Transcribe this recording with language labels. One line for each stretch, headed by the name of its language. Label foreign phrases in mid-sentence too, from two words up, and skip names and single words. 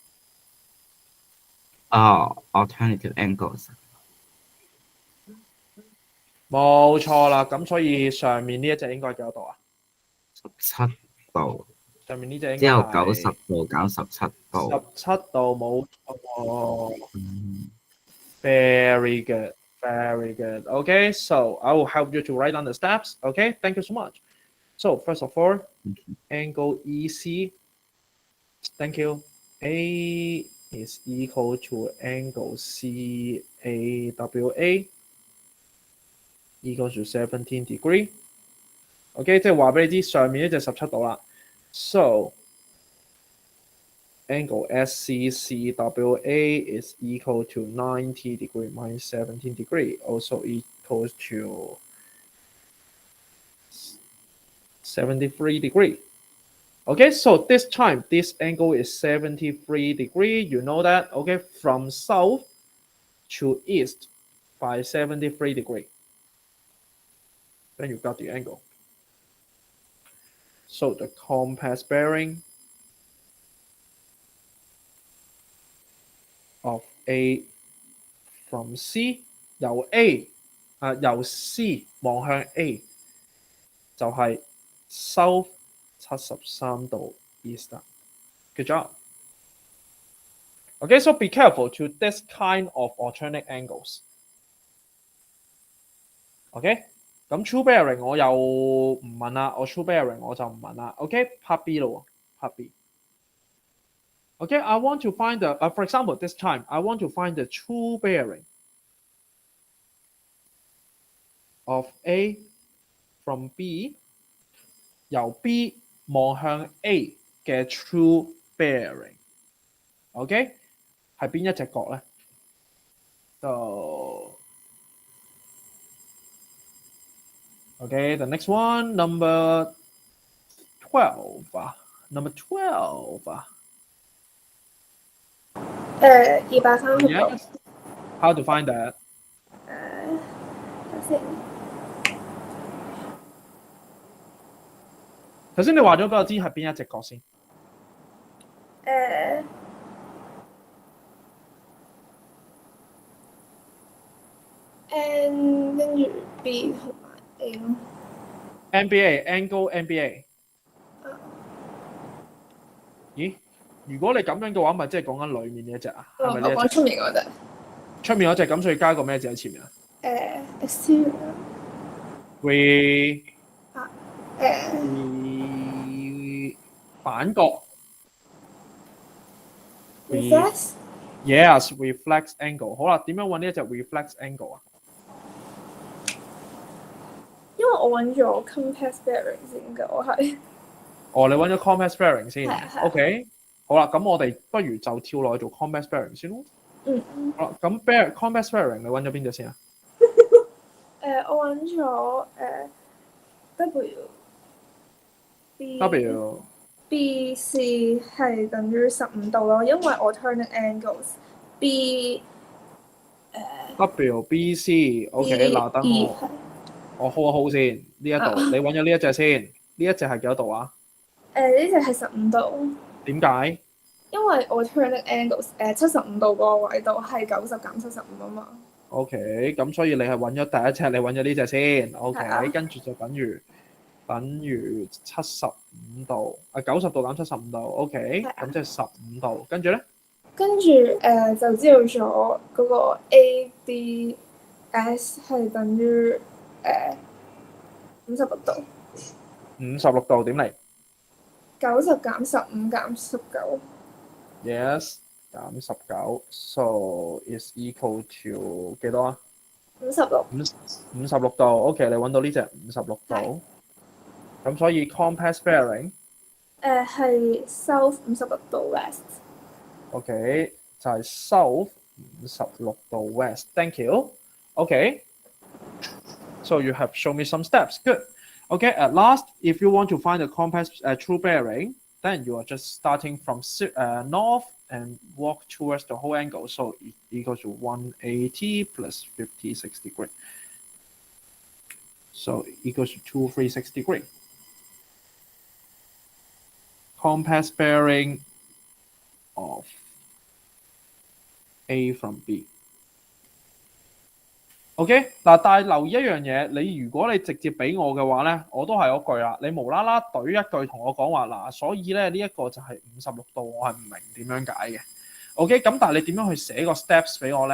English: alternative angles
Cantonese: 冇錯啦，咁所以上面呢一隻應該幾多度啊？17度。上面呢隻應該之後係 90度減17度。 17度冇錯。
English: Very good, very good. Okay, so I will help you to write down the steps. Okay, thank you so much. So first of all, angle EC. Thank you. A is equal to angle CAWA equals to 17 degree. OK，
Cantonese: 即係話俾你知上面呢就17度啦。
English: So angle SCCWA is equal to 90 degree minus 17 degree, also equals to 73 degree. Okay, so this time this angle is 73 degree. You know that. Okay, from south to east by 73 degree. Then you got the angle. So the compass bearing of A from C
Cantonese: 由 由 C 望向 A 就係
English: south 73度 east. Good job. Okay, so be careful to this kind of alternate angles.
Cantonese: Okay, 咁
English: true bearing
Cantonese: 我又唔問啦，我
English: true bearing
Cantonese: 我就唔問啦。OK，
English: part B
Cantonese: 咯，
English: part B。 Okay, I want to find the, for example, this time, I want to find the true bearing of A from B
Cantonese: 由 B 望向 A 嘅
English: true bearing。OK，
Cantonese: 係邊一隻角咧？
English: 就 OK, the next one, number 12 number 12
Cantonese: 230度。
English: Yes. How to find that?
Cantonese: 等先。頭先你話咗俾我知係邊一隻角先？N 跟住 B 同埋 A 咯。
English: NBA angle NBA。
Cantonese: 咦？如果你咁樣嘅話，咪即係講緊裡面呢一隻啊？係咪呢一隻？我講出面嗰隻。出面嗰隻咁，所以加個咩字喺前面啊
English: ？exterior。
Cantonese: 反角。
English: reflex。 Yes, reflex angle。
Cantonese: 好啦，點樣揾呢一隻
English: reflex angle
Cantonese: 啊？因為我揾咗
English: compass bearing
Cantonese: 先嘅，我係。哦，你揾咗
English: compass bearing
Cantonese: 先 ，OK。好啦，咁我哋不如就跳落去做
English: compass bearing
Cantonese: 先咯。好啦，咁
English: compass bearing
Cantonese: 你揾咗邊隻先啊？我揾咗W。BC 係等於15度咯，因為
English: alternate angles
Cantonese: WBC，OK， 嗱等我 hold 一 hold 先，呢一度你揾咗呢一隻先，呢一隻係幾多度啊？呢隻係15度。點解？因為
English: alternate angles
Cantonese: 75 度個位度係90減75啊嘛。 OK， 咁所以你係揾咗第一隻，你揾咗呢隻先 ，OK， 跟住就等於75度，90度減75度 ，OK， 咁即係15度，跟住咧？跟住就知道咗嗰個 ADS 係等於56度。 56度點嚟？90減15減19。
English: Yes， 減19 ，so is equal to
Cantonese: 幾多啊？56。 56度 ，OK， 你揾到呢隻56度，咁所以
English: compass bearing
Cantonese: 係 south 56度 west。OK，就係
English: south 56度 west。Thank you。OK， so you have shown me some steps. Good. Okay, at last, if you want to find the compass true bearing, then you are just starting from north and walk towards the whole angle. So it equals to 180 plus 56 degree. So it equals to 236 degree. Compass bearing of A from B。
Cantonese: OK， 嗱，但係留意一樣嘢，你如果你直接俾我嘅話咧，我都係嗰句啦。你無啦啦懟一句同我講話嗱，所以咧呢一個就係56度，我係唔明點樣解嘅。
English: OK，
Cantonese: 咁但係你點樣去寫個 steps 俾我咧？